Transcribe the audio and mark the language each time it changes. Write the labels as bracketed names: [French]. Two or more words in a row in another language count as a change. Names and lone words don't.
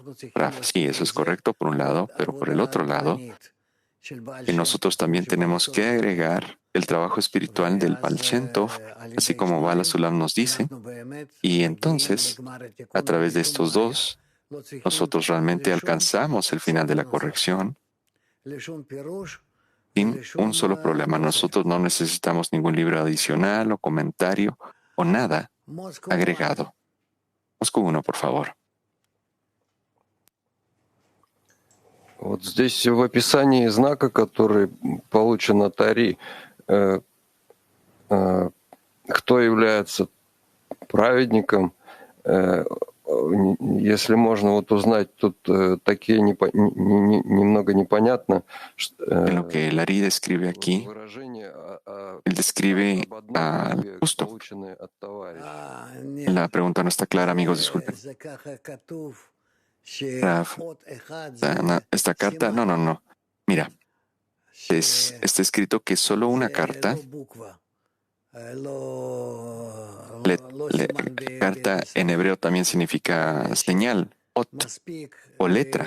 [Spanish] Sí, eso es correcto por un lado, pero por el otro lado, que nosotros también tenemos que agregar el trabajo espiritual del Baal Shem Tov, así como Bala Sulam nos dice, y entonces, a través de estos dos, nosotros realmente alcanzamos el final de la corrección sin un solo problema. Nosotros no necesitamos ningún libro adicional o comentario o nada agregado. Moscú 1, por favor. [Russian] Вот здесь в описании знака, который получен от Ари, кто является праведником, если можно вот узнать, тут такие немного непонятно. [Spanish] En lo que el Ari describe aquí, él describe al justo. La pregunta no está clara, amigos, disculpen. Esta carta, no. Mira, está escrito que solo una carta, carta en hebreo también significa señal, ot, o letra.